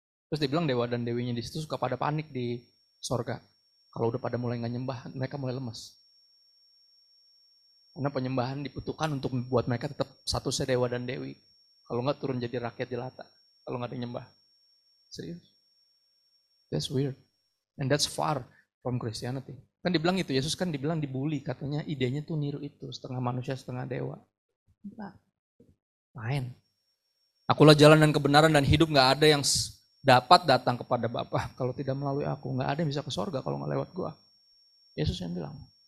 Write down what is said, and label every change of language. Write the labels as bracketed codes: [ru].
[id] Terus dia bilang dewa dan dewinya di situ suka pada panik di sorga. Kalau udah pada mulai nggak nyembah, mereka mulai lemas. Karena penyembahan dibutuhkan untuk membuat mereka tetap statusnya dewa dan dewi. Kalau nggak turun jadi rakyat jelata. Kalau nggak ada nyembah. Serius. [en] That's weird. And that's far from Christianity. [id] Kan dibilang itu, Yesus kan dibilang dibully. Katanya idenya tuh niru itu. Setengah manusia, setengah dewa. Nah, lain. Akulah jalan dan kebenaran dan hidup, gak ada yang dapat datang kepada Bapa kalau tidak melalui aku. Gak ada yang bisa ke sorga kalau gak lewat gua. Yesus yang bilang.